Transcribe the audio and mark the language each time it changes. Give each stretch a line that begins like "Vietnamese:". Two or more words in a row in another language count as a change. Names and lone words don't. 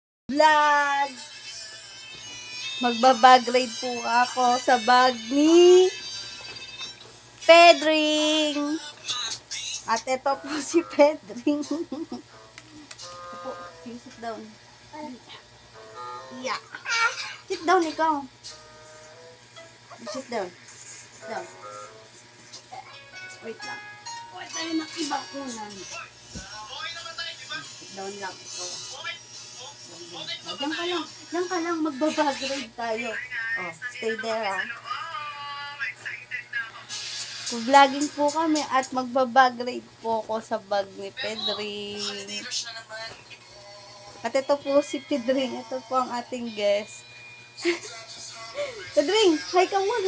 Filipino: Vlog! Magbabag raid po ako sa bag ni Pedring. At ito po si Pedring. Opo,
English: sit down. Yeah. Sit down ikaw. Sit down. Sit down.
Filipino: Wait lang. Wait tayo ng ibang unan.
English: Sit down
Filipino: lang ikaw. Diyan ka lang. Diyan ka lang. Magbabag raid tayo.
English: Oh, stay there ah.
Filipino: Vlogging po kami at magbabag raid po ako sa bag ni Pedring. At ito po si Pedring. Ito po ang ating guest. Pedring, hi ka muna.